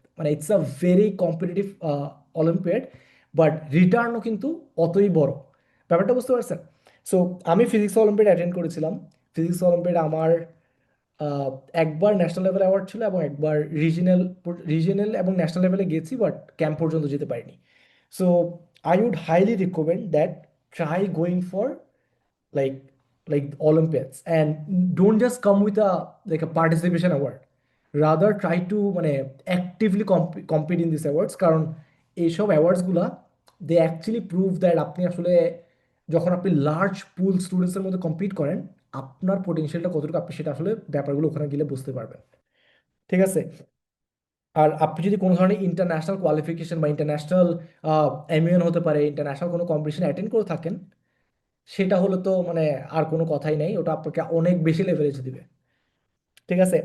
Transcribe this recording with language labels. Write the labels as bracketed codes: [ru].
[bn] মানে [en] it's a very competitive olympiad, [bn] but রিটার্নও কিন্তু অতই বড়। ব্যাপারটা বুঝতে পারছেন? সো আমি ফিজিক্স অলিম্পিয়াড অ্যাটেন্ড করেছিলাম। ফিজিক্স অলিম্পিয়াড আমার আহ, একবার ন্যাশনাল লেভেল অ্যাওয়ার্ড ছিল এবং একবার রিজিয়নাল এবং ন্যাশনাল লেভেলে গেছি, বাট ক্যাম্প পর্যন্ত যেতে পারিনি। [en] so I would highly recommend that try going for like like Olympiads, and don't just come with a like a participation award, rather try to [bn] মানে [en] actively compete in these awards, [bn] কারণ এইসব awards গুলা [en] they actually prove that [bn] আপনি আসলে যখন আপনি large পুল স্টুডেন্টসের মধ্যে compete করেন, আপনার পোটেনশিয়ালটা কতটুকু, আপনি সেটা আসলে ব্যাপারগুলো ওখানে গেলে বুঝতে পারবেন। ঠিক আছে। আর আপনি যদি কোনো ধরনের ইন্টারন্যাশনাল কোয়ালিফিকেশন বা ইন্টারন্যাশনাল এমিউন হতে পারে, ইন্টারন্যাশনাল কোনো কম্পিটিশন অ্যাটেন্ড করে থাকেন, সেটা হলে তো মানে আর কোনো কথাই নেই, ওটা আপনাকে অনেক বেশি লেভারেজ দিবে। ঠিক আছে।